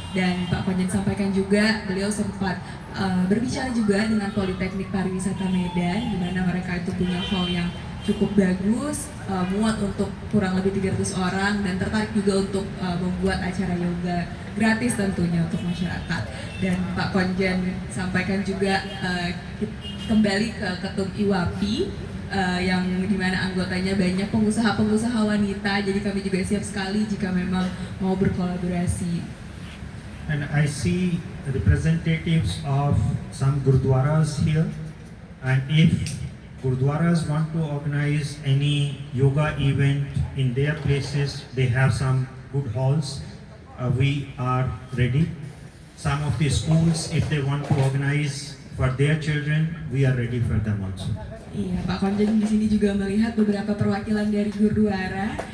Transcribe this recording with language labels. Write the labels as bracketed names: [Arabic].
[Indonesian] Dan Pak Konjen sampaikan juga beliau sempat berbicara juga dengan Politeknik Pariwisata Medan, di mana mereka itu punya hall yang cukup bagus, muat untuk kurang lebih 300 orang, dan tertarik juga untuk membuat acara yoga gratis tentunya untuk masyarakat. Dan Pak Konjen sampaikan juga kembali ke Ketum IWAPI yang dimana anggotanya banyak pengusaha-pengusaha wanita, jadi kami juga siap sekali jika memang mau berkolaborasi. [English] And I see representatives of some gurdwaras here, and if gurdwaras want to organize any yoga event in their places, they have some good halls. We are ready. Some of the schools, if they want to organize for their children, we are ready for them also. [Indonesian] Iya, Pak Konjen di sini juga melihat beberapa perwakilan dari Gurdwara.